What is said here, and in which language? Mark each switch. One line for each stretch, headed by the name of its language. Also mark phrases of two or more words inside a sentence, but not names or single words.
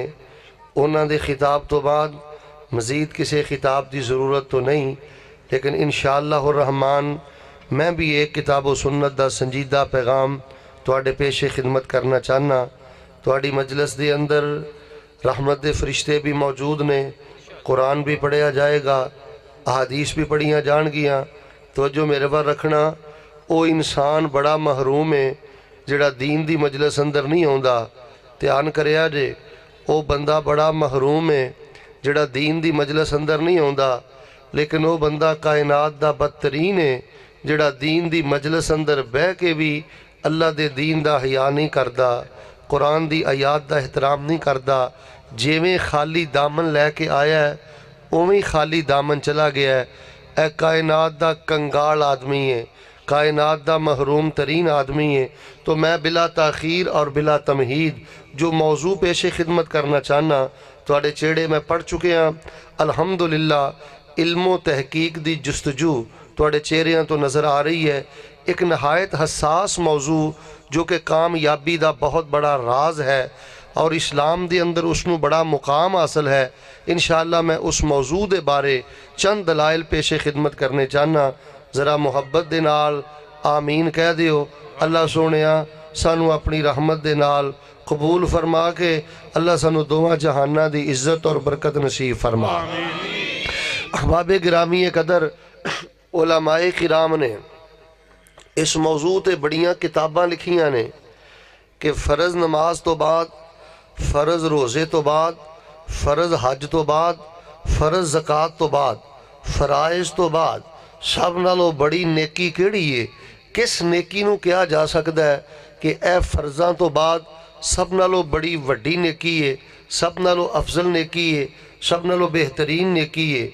Punjabi: انہوں دے خطاب تو بعد مزید کسی خطاب دی ضرورت تو نہیں، لیکن
Arabic: انشاءاللہ الرحمن
Punjabi: میں بھی ایک کتاب و سنت دا سنجیدہ پیغام تواڈے پیش خدمت کرنا چاہنا۔ تواڈی مجلس دے اندر رحمت دے فرشتے بھی موجود نے، قرآن بھی پڑھیا جائے گا، احادیث بھی پڑھیاں جان گیاں۔ توجہ میرے پر رکھنا، او انسان بڑا محروم ہے جڑا دین دی مجلس اندر نہیں ہوندا۔ دھیان کریا جے، او بندہ بڑا محروم ہے جڑا دین دی مجلس اندر نہیں ہوندا، لیکن او بندہ کائنات دا بدترین ہے جڑا دین دی مجلس اندر بہ کے بھی اللہ دے دین دا حیا نہیں کردا، قرآن دی آیات دا احترام نہیں کردا۔ جیویں خالی دامن لے کے آیا ہے اویں خالی دامن چلا گیا ہے۔ اے کائنات دا کنگال آدمی ہے، کائنات دا محروم ترین آدمی ہے۔ تو میں بلا تاخیر اور بلا تمہید جو موضوع پیش خدمت کرنا چاہنا تواڈے چیڑے میں پڑھ چکے ہیں۔ الحمدللہ علم و تحقیق دی جستجو تواڈے چہریاں تو نظر آ رہی ہے۔ ایک نہایت حساس موضوع جو کہ کامیابی دا بہت بڑا راز ہے اور اسلام دے اندر اس نو بڑا مقام حاصل ہے۔ انشاءاللہ میں اس موضوع دے بارے چند دلائل پیش خدمت کرنے چاہنا، ذرا محبت دے نال آمین کہہ دیو۔ اللہ سونیا سانو اپنی رحمت دے نال قبول فرما کے اللہ سانو دواں جہانہ دی عزت اور برکت نصیب فرما۔ احباب گرامی قدر، علماء کرام نے اس موضوع تے بڑیاں کتاباں لکھیاں نے کہ فرض نماز تو بعد، فرض روزے تو بعد، فرض حج تو بعد، فرض زکوٰۃ تو بعد، فرائض تو بعد سب نالوں بڑی نیکی کیڑی ہے؟ کس نیکی نو کیا جا سکتا ہے کہ اے فرضاں تو بعد سب نالوں بڑی وڈی نیکی ہے، سب نالوں افضل نیکی ہے، سب نالوں بہترین نیکی ہے؟